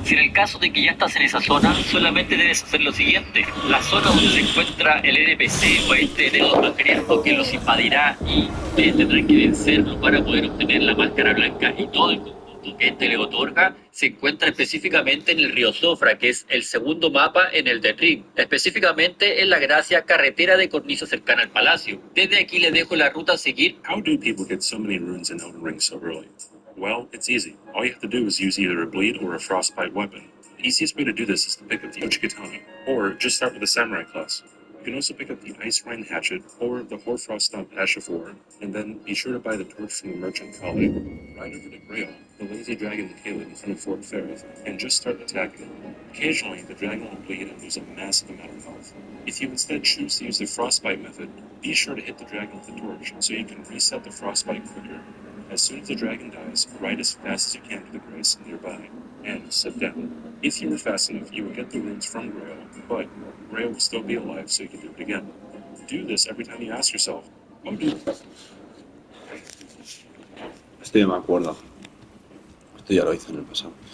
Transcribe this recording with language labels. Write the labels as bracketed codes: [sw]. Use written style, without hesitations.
[es] Si en el caso de que ya estás en esa zona, solamente debes hacer lo siguiente: la zona donde se encuentra el NPC o este dedo sangriento que los invadirá y tendrán que vencerlo para poder obtener la máscara blanca y todo el conjunto que este le otorga, se encuentra específicamente en el río Sofra, que es el segundo mapa en el ELDEN RING, específicamente en la gracia carretera de cornisa cercana al palacio. Desde aquí les dejo la ruta a seguir. [en] How do people get so many runes in Elden Ring so early? Well, it's easy. All you have to do is use either a bleed or a frostbite weapon. The easiest way to do this is to pick up the Uchigatana, or just start with the samurai class. You can also pick up the Ice Rain Hatchet or the Hoarfrost Stump Ash of War, and then be sure to buy the torch from the merchant Kale. Ride over to Grail, the lazy dragon Caled in front of Fort Ferrith, and just start attacking it. Occasionally, the dragon will bleed and lose a massive amount of health. If you instead choose to use the frostbite method, be sure to hit the dragon with the torch so you can reset the frostbite quicker. As soon as the dragon dies, ride as fast as you can to the grace nearby, and sit down. If you were fast enough, you will get the runes from Grail, but Grail will still be alive so you can do it again. Do this every time you ask yourself, oh dude. [es] Esto ya me acuerdo. Esto ya lo hice en el pasado.